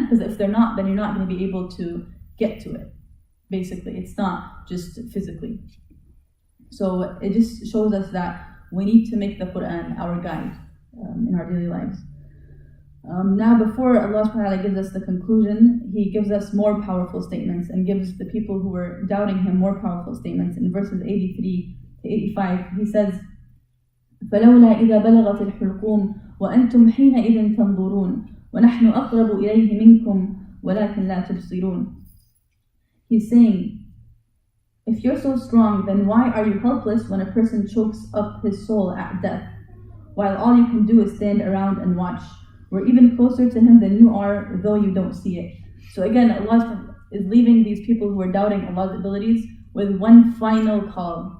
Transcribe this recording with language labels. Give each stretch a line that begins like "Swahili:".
English: Because if they're not, then you're not going to be able to get to it. Basically, it's not just physically. So it just shows us that we need to make the Quran our guide in our daily lives. Now, before Allah subhanahu wa ta'ala gives us the conclusion, He gives us more powerful statements and gives the people who were doubting Him more powerful statements. In verses 83 to 85, He says,
Arabic: فَلَوْلَا إِذَا بَلَغَتِ الْحُلْقُومِ وَأَنْتُمْ حِينَئِذٍ تَنْظُرُونَ وَنَحْنُ أَقْرَبُ إِلَيْهِ مِنْكُمْ وَلَكِنْ لَا تُبْصِرُونَ.
English: He's saying, if you're so strong, then why are you helpless when a person chokes up his soul at death, while all you can do is stand around and watch? We're even closer to Him than you are, though you don't see it. So again, Allah is leaving these people who are doubting Allah's abilities with one final call.